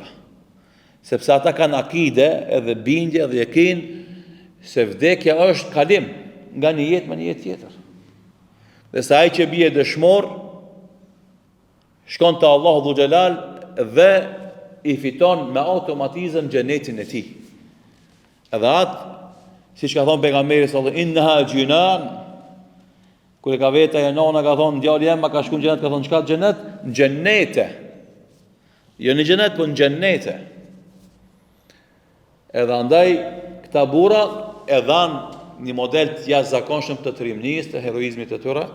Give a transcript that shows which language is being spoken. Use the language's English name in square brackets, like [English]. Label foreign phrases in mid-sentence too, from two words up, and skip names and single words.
[Albanian] Sepse ata kanë akide, edhe bindje, edhe yakin se vdekja është kalim nga një jetë me një jetë tjetër. Dhe sa ai që bie dëshmor, shkon te Allahu [Arabic] ذو الجلال [Albanian] dhe i fiton me automatizëm xhenetin e tij. Edhe atë, siç ka thënë pejgamberi [Arabic] صلى الله عليه وسلم, إنها جنان, [Albanian] kur e ka veta e nona ka thonë djali jam ka shkuar në xhenet, ka thonë çka xhenet? Në xhenete. Jo në xhenet, po në xhenete. Edhe andaj këta burra e dhanë një model të jashtëzakonshëm të trimnisë, të heroizmit të tyre.